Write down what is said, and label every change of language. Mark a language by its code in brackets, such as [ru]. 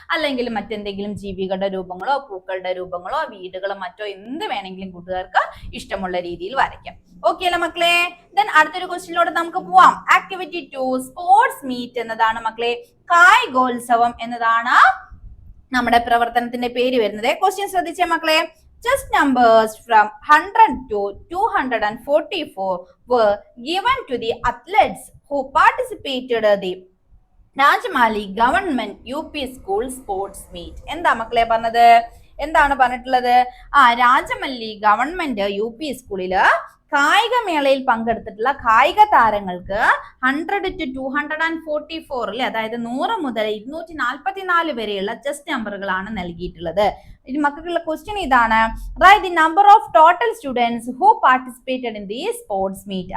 [ml] അല്ലെങ്കിൽ മറ്റെന്തെങ്കിലും ജീവികളുടെ രൂപങ്ങളോ പൂക്കളുടെ രൂപങ്ങളോ വീടുകളോ മറ്റോ എന്ത് വേണമെങ്കിലും കൂട്ടുകാർക്ക് ഇഷ്ടമുള്ള രീതിയിൽ വരയ്ക്കാം. ഓക്കെ അല്ലേ മക്കളെ? ദെൻ അടുത്തൊരു ക്വസ്റ്റ്യനിലൂടെ നമുക്ക് പോവാം. ആക്ടിവിറ്റി 2 സ്പോർട്സ് മീറ്റ് എന്നതാണ് മക്കളെ. കായികോത്സവം എന്നതാണ് നമ്മുടെ പ്രവർത്തനത്തിന്റെ പേര് വരുന്നത്. ക്വസ്റ്റ്യൻ ശ്രദ്ധിച്ചേ മക്കളെ. [en] Just numbers from 100 to 244 were given to the athletes who participated in the Rajamali government UP school sports meet. [ml] എന്താ മക്കളെ പറഞ്ഞത്? എന്താണ് പറഞ്ഞിട്ടുള്ളത്? രാജമല്ലി ഗവൺമെന്റ് UP സ്കൂളില് കായികമേളയിൽ പങ്കെടുത്തിട്ടുള്ള കായിക താരങ്ങൾക്ക് 100 to 244 അല്ലെ, അതായത് 100 മുതൽ 244 വരെയുള്ള ചെസ് നമ്പറുകളാണ് നൽകിയിട്ടുള്ളത്. ഇനി മക്കൾക്കുള്ള ക്വസ്റ്റ്യൻ ഇതാണ്. [en] Write the number of total students who participated in the sports meet.